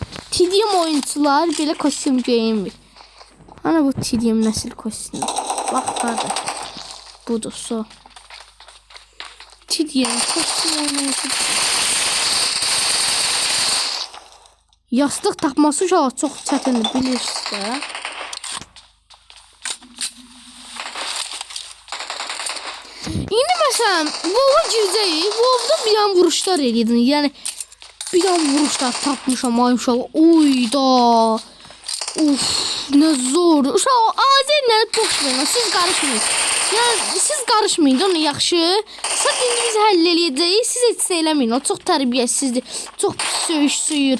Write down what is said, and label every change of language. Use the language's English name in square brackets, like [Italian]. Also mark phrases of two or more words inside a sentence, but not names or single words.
[Azerbaijani] TDM oyuncular belə kostüm geyinmir. Ana bu TDM nəsil kostümü. Bax qarda. Budur so. TDM kostüm oyuncusu. Yastıq tapması uşağı çox çətindir bilirsiniz də. [Turkish] Yine mesela WoW'a gireceğiz. [Azerbaijani] WoW'da bir an vuruşlar elədin. Yani bir an vuruşlar tapmışam ay uşaq. Oyda. [Turkish] Uf ne zor. [Azerbaijani] Uşaq azərlər boş verin. Siz qarışmayın. Yani siz qarışmayın. Onu yaxşı. Sən indi biz həll eləyəcəyik. Siz heç nə eləməyin. O çox tərbiyəsizdir. Çox pis söyür.